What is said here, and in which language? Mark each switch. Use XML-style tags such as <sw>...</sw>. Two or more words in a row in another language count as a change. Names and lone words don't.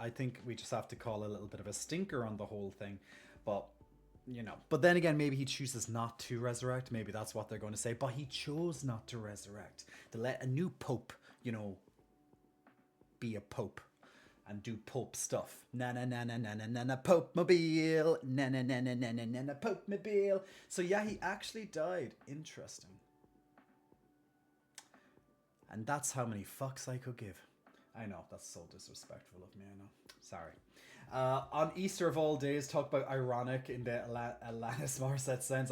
<en>I think we just have to call a little bit of a stinker on the whole thing. But, you know, but then again, maybe he chooses not to resurrect. Maybe that's what they're going to say. But he chose not to resurrect, to let a new pope, you know, be a pope and do pope stuff. Na na na na na na na na pope mobile. Na na na na na na na na pope mobile. So yeah, he actually died. Interesting. And that's how many fucks I could give. I know, that's so disrespectful of me, I know. Sorry. On Easter of all days, talk about ironic in the Alanis Morissette sense.</en>